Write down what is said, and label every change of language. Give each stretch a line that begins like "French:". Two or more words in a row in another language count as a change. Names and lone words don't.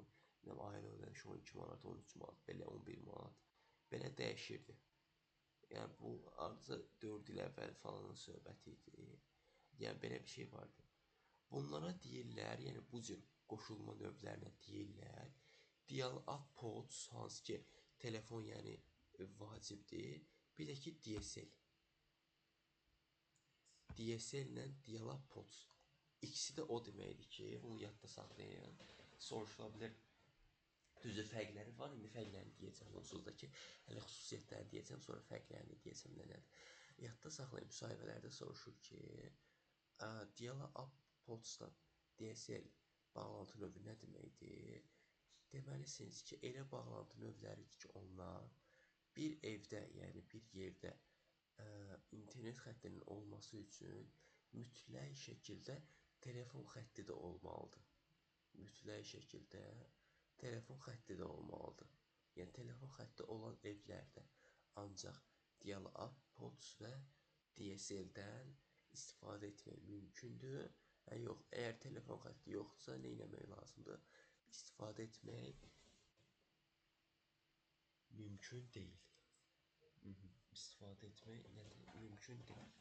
Azerbaijani: Ayda ödəniş 12 manat, 13 manat, belə 11 manat. Belə dəyişirdi. Yəni bu artı 4 il əvvəl falanın söhbəti idi. Yəni belə bir şey vardı. Bunlara deyirlər, yəni bu cür qoşulma növlərinə deyirlər.
English: Dial-up pods,
Azerbaijani: hansı ki telefon yəni vacibdir. Bir də ki DSL. DSL ilə
English: dial-up pods.
Azerbaijani: İkisi də o deməkdir ki, bunu yadda saxlayın. Soruşula bilər, düzü fərqləri var. İndi fərqlərini deyəcəm onsuz da ki, hələ xüsusiyyətlərini deyəcəm, sonra fərqlərini deyəcəm nələrdir. Yadda saxlayın, müsahibələrdə soruşur ki,
English: dial-up podsla
Azerbaijani: DSL bağlantı növü nə deməkdir? Deməlisiniz ki, elə bağlantı növləridir ki, onlar bir evdə, yəni bir yerdə internet xəttinin olması üçün mütləq şəkildə telefon xətti də olmalıdır. Mütləq şəkildə telefon xətti də olmalıdır. Yəni telefon xətti olan evlərdə ancaq
English: dial-up pods
Azerbaijani: və DSL-dən istifadə etmək mümkündür. Yox, əgər telefon xətti yoxdursa, nə etmək lazımdır? İstifadə etmək mümkün deyil. İstifadə etmək mümkün deyil.